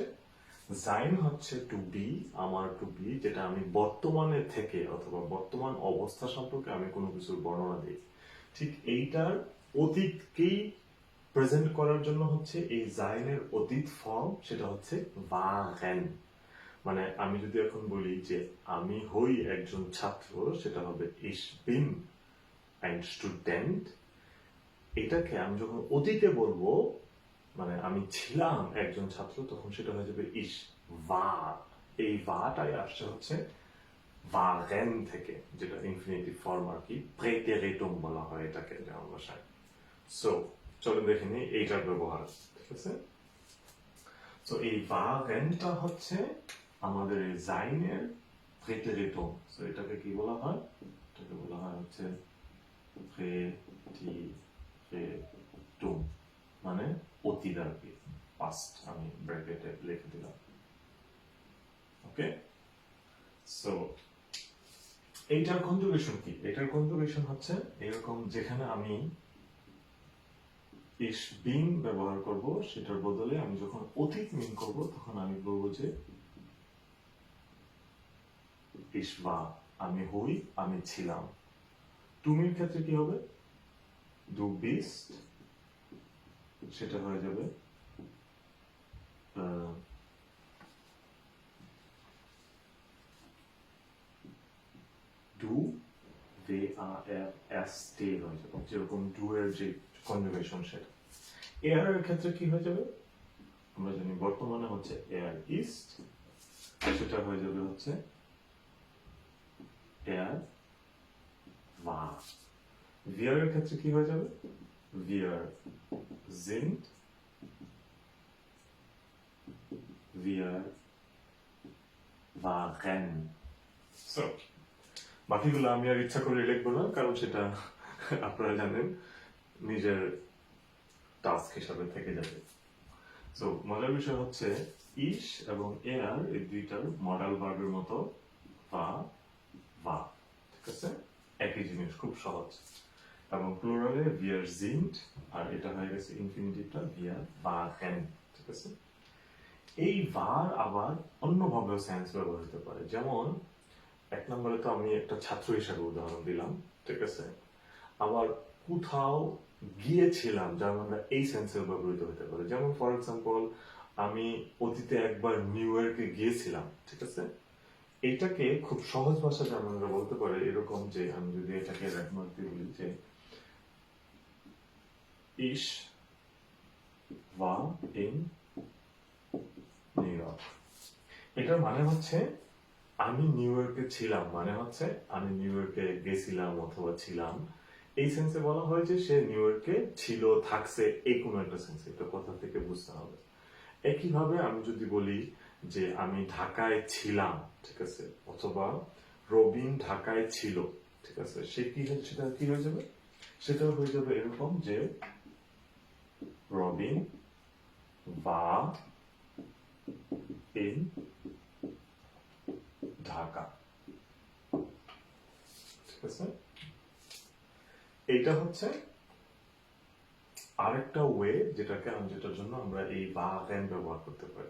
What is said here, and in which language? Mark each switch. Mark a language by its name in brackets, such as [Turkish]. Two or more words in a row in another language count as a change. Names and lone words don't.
[Bangla] sein হচ্ছে [English] to be, [Bangla] আমার [English] to be, [Bangla] যেটা আমি বর্তমানে থেকে অথবা বর্তমান অবস্থা সম্পর্কে আমি কোনো কিছুর বর্ণনা দিই। ঠিক এইটার অতীতকেই প্রেজেন্ট করার জন্য হচ্ছে এই জাইনের অতীত ফর্ম, সেটা হচ্ছে waren। মানে আমি যদি এখন বলি যে আমি হই একজন ছাত্র, সেটা হবে [German] ich bin ein Student। [Bangla] এটাকে আমি যখন অতীতে বলবো, মানে আমি ছিলাম একজন ছাত্র, তখন সেটা হয়ে যাবে [German] ich war। [Bangla] এই warটাই আসছে হচ্ছে waren থেকে, যেটা [English] infinitive form [Bangla] আর কি, প্রেটেরিটুম বলা হয় এটাকে যেমন ভাষায়। সো চলো দেখে নিই এইটার ব্যবহার, ঠিক আছে? তো এই warenটা হচ্ছে আমাদের এই জাইনের প্রেটেরিটুম। সো এটাকে কি বলা হয়? এটাকে বলা হয় হচ্ছে প্রেটেরিটুম, মানে অতীত আর কি, পাস্ট আমি ব্র্যাকেটে লিখে দিলাম। [English] okay, so [Bangla] এইটার কনজুগেশন কি? এটার কনজুগেশন হচ্ছে এরকম, যেখানে আমি [German] ich bin [Bangla] ব্যবহার করব, সেটার বদলে আমি যখন অতীত মিন করব তখন আমি বলবো যে [German] ich war, [Bangla] আমি হই, আমি ছিলাম। তুমির ক্ষেত্রে কি হবে? [German] du bist, [Bangla] সেটা হয়ে যাবে [German] du, VARST [Bangla] হয়ে যাবে, যেরকম ডু এর যে কনজুগেশন সেটা। এয়ার এর ক্ষেত্রে কি হয়ে যাবে? আমরা জানি বর্তমানে হচ্ছে [German] er ist, [Bangla] সেটা হয়ে যাবে হচ্ছে [German] er war. [Bangla] wir এর ক্ষেত্রে কি হয়ে যাবে? [German] wir sind, wir waren। [Bangla] সো বাকিগুলো আমি আর ইচ্ছা করে লিখবো না, কারণ সেটা আপনারা জানেন নিজের টাস্ক হিসাবে থেকে যাবে। সো মজার বিষয় হচ্ছে ইশ এবং এয়ার, এই দুইটার মডাল ভার্বের মতো বা বা, ঠিক আছে? একই জিনিস, খুব সহজ। এবং প্লুরালে [German] wir sind, [Bangla] আর এটা হয়ে গেছে ইনফিনিটিভটা [German] wir waren, [Bangla] ঠিক আছে? এই var আবার অন্যভাবেও সেন্স ব্যবহার হতে পারে। যেমন এক নম্বরে তো আমি একটা ছাত্র হিসাবে উদাহরণ দিলাম, ঠিক আছে? আবার কোথাও গিয়েছিলাম, যার মানে এই সেন্সে ব্যবহৃত হতে পারে। যেমন [English] for example, [Bangla] আমি অতীতে একবার নিউ ইয়র্কে গিয়েছিলাম, ঠিক আছে? এইটাকে খুব সহজ ভাষাতে আমরা বলতে পারি এরকম, যে আমি যদি এটাকে রেকমার্ক দিয়ে বলি যে [German] ich war in New York। [Bangla] এটার মানে হচ্ছে আমি নিউ ইয়র্কে ছিলাম, মানে হচ্ছে আমি নিউ ইয়র্কে গেছিলাম অথবা ছিলাম। এই সেন্সে বলা হয় যে সে নিউ ইয়র্কে ছিল, থাকছে, এই কোনো একটা সেন্সে, এটা কথা থেকে বুঝতে হবে। একইভাবে আমি যদি বলি যে আমি ঢাকায় ছিলাম, ঠিক আছে, অথবা রবিন ঢাকায় ছিল, ঠিক আছে, সে কি, সেটা কি হয়ে যাবে? সেটা হয়ে যাবে এরকম যে রবিন [German] war in [Bangla] ঢাকা, ঠিক আছে? এইটা হচ্ছে আরেকটা ওয়ে, যেটার জন্য আমরা এই waren ব্যবহার করতে পারি।